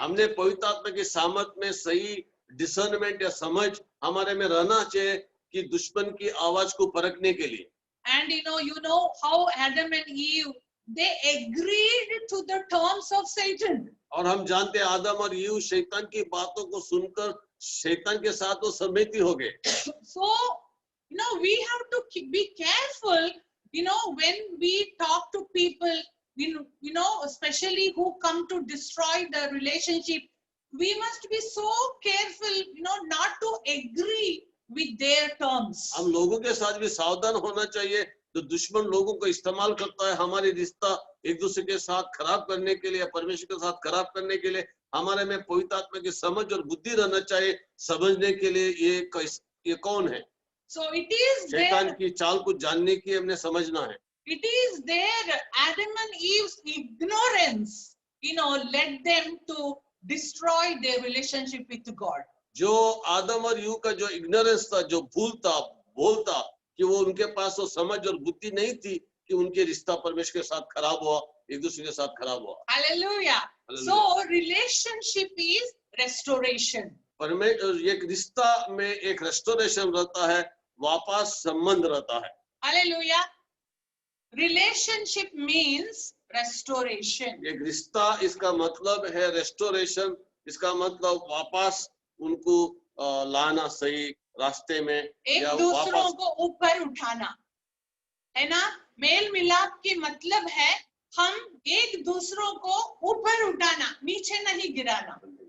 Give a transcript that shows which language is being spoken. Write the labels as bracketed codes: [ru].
[hi] हमने पवित्र आत्मा की सामर्थ में सही डिसर्नमेंट या समझ हमारे में रहना चाहिए कि दुश्मन की आवाज को परखने के लिए। [en] And you know how Adam and Eve, they agreed to the terms of Satan. [hi] और हम जानते हैं आदम और ईव शैतान की बातों को सुनकर शैतान के साथ वो सहमति हो गए। [en] So, we have to be careful, when we talk to people, especially who come to destroy the relationship, we must be so careful, not to agree with their terms. [hi] हम लोगों के साथ भी सावधान होना चाहिए, तो दुश्मन लोगों को इस्तेमाल करता है हमारे रिश्ता एक दूसरे के साथ खराब करने के लिए, परमेश्वर के साथ खराब करने के लिए। हमारे में पवित्र आत्मा की समझ और बुद्धि रहना चाहिए समझने के लिए ये कौन है। [en] So it is [hi] शैतान [en] there, [hi] की चाल को जानने की हमने समझना है। [en] it is there Adam and Eve's ignorance, led them to destroy their relationship with God. [hi] जो आदम और ईव का जो इग्नोरेंस था, जो भूल था कि वो उनके पास वो समझ और बुद्धि नहीं थी कि उनके रिश्ता परमेश्वर के साथ खराब हुआ, एक दूसरे के साथ खराब हुआ। [en] Hallelujah. Hallelujah. So relationship is restoration. [hi] एक रिश्ता में एक रेस्टोरेशन रहता है, वापस संबंध रहता है। [en] Hallelujah. Relationship means restoration. [hi] एक रिश्ता इसका मतलब है रेस्टोरेशन, इसका मतलब वापस उनको लाना सही रास्ते में एक या दूसरों वापस को ऊपर उठाना, है ना। मेल मिलाप के मतलब है हम एक दूसरों को ऊपर उठाना, नीचे नहीं गिराना।